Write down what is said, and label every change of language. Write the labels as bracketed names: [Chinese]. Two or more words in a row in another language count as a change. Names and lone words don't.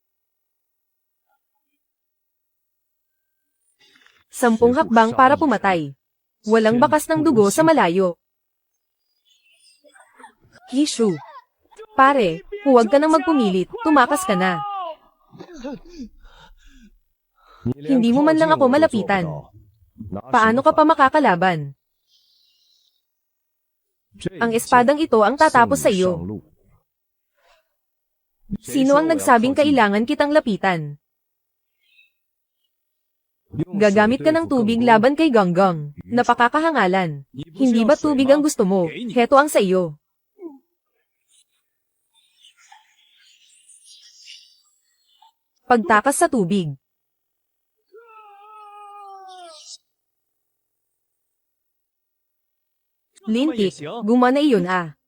[Filipino] 10 hakbang para pumatay. Walang bakas ng dugo sa malayo. Hishu. Pare, huwag ka nang magpumilit, tumakas ka na. [Chinese] 你连 [Filipino] Hindi mo man lang [Chinese] 靠 [Filipino] ako [Chinese] 近我都做不 [Filipino] malapitan. [Chinese] 到，拿什么 [Filipino] Paano ka pa [Chinese] 反 [Filipino] makakalaban? [Chinese] 这 [Filipino] Ang [Chinese] 一切 [Filipino] espadang ito ang tatapos sa [Chinese] 送你上 [Filipino] iyo. [Chinese] 路 [Filipino] Sino ang nagsabing kailangan kitang lapitan? [Chinese] 用水 [Filipino] Gagamit ka [Chinese] 对 [Filipino] ng [Chinese] 付 [Filipino] tubig [Chinese] 更多 [Filipino] laban kay Gonggong. Napakakahangalan. [Chinese] 你不是 [Filipino] Hindi [Chinese] 要 [Filipino] ba [Chinese] 水 [Filipino] tubig [Chinese] 吗 [Filipino] ang gusto mo? [Chinese] 给你 [Filipino] Heto ang sa iyo. Pagtakas sa tubig. Lintik, gumana iyon ah.